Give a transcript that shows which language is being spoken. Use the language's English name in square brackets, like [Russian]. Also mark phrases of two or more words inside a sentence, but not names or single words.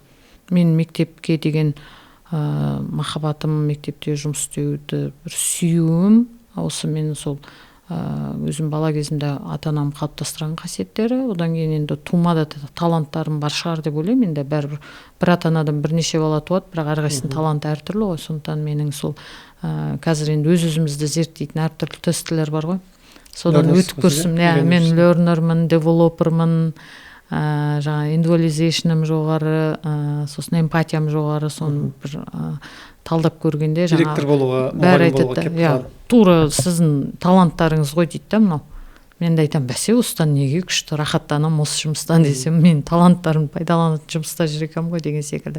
[Kazakh] Мен мектепке деген махаббатым, мектепте жұмыс істеуді бір сүюім, осы мен сол өзім бала кезімде ата-анам қалыптастырған қасиеттері, одан кейін енді тумада таланттарым бар шығар деп ойлаймын. Енді бәрібір бір ата-анадан бірнеше бала туады, бірақ әрқайсысының таланты әртүрлі ғой. Сондықтан менің сол қазір енді өз-өзімізді зерттейтін әртүрлі тестілер бар ғой. Содан өтіп көрсем, мен learnerмын, developerмын, жаңа individualization'ым жоғары, сосын эмпатиям жоғары, соны бір талдап көргенде жаңа директор болуға, бәрі мұғалім болуға айтады, тура сіздің таланттарыңыз ғой дейді да мынау. Мен де айтамын, бәсе осыдан неге күшті рахаттанамын осы жұмыстан десем, мен таланттарым пайдаланатын жұмыста жүр екенмін ғой деген секілді.